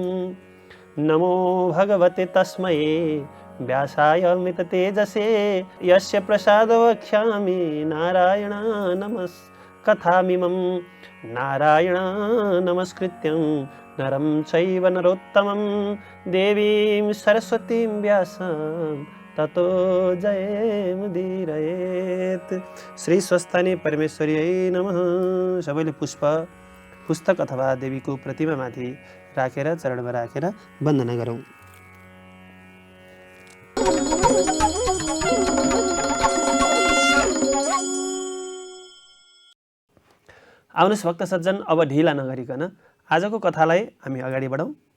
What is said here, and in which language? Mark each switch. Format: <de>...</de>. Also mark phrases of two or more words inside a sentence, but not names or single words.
<sa>नमो भगवते तस्मै व्यासाय अमिततेजसे यस्य प्रसादो वक्ष्यामि नारायण नमस्कथामिमं नारायण नमस्कृत्यं नरं चैव नरोत्तमं देवीं सरस्वतीं व्यासं ततो जयमुदीरयेत्। श्री स्वस्थानी परमेश्वर्यै नमः।</sa> <ne>सबैले पुस्तक अथवा देवीको प्रतिमामाथि राखेर चरणमा राखेर वन्दना गरौँ। आउनुस् भक्त सज्जन, अब ढिला नगरिकन आजको कथालाई हामी अगाडि बढाउँ।</ne>